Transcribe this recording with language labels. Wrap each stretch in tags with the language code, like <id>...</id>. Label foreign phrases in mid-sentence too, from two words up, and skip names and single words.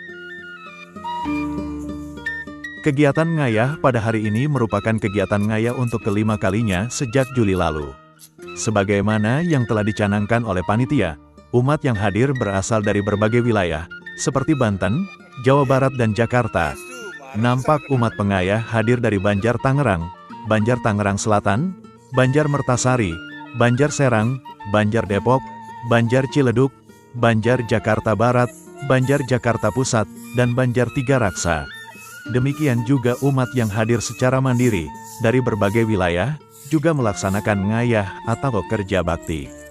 <id>Kegiatan ngayah pada hari ini merupakan kegiatan ngayah untuk kelima kalinya sejak Juli lalu. Sebagaimana yang telah dicanangkan oleh panitia, umat yang hadir berasal dari berbagai wilayah, seperti Banten, Jawa Barat dan Jakarta. Nampak umat pengayah hadir dari Banjar Tangerang, Banjar Tangerang Selatan, Banjar Mertasari, Banjar Serang, Banjar Depok, Banjar Ciledug, Banjar Jakarta Barat, Banjar Jakarta Pusat, dan Banjar Tiga Raksa. Demikian juga umat yang hadir secara mandiri, dari berbagai wilayah, juga melaksanakan ngayah atau kerja bakti.</id>